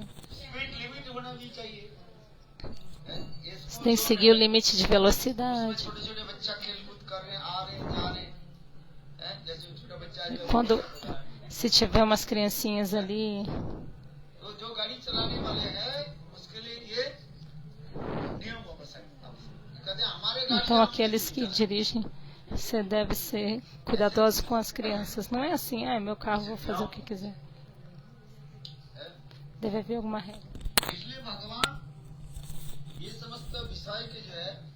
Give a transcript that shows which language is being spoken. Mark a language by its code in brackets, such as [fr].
[hi] Speed limit होना भी चाहिए [pt] Você tem que seguir o limite de velocidade. [hi] छोटे छोटे बच्चा खेल कूद कर रहे हैं आ रहे हैं जा रहे हैं जैसे छोटा बच्चा जो [pt] Quando, se tiver umas criancinhas ali, [hi] तो जो गाड़ी चलाने वाले हैं उसके लिए ये नियम वापस है कहते हैं हमारे गाड़ी [pt] então aqueles que dirigem, você deve ser cuidadoso com as crianças. Não é assim, meu carro, vou fazer o que quiser. Deve haver alguma regra. [hi] इसलिए भगवान ये समस्त विषय के जो है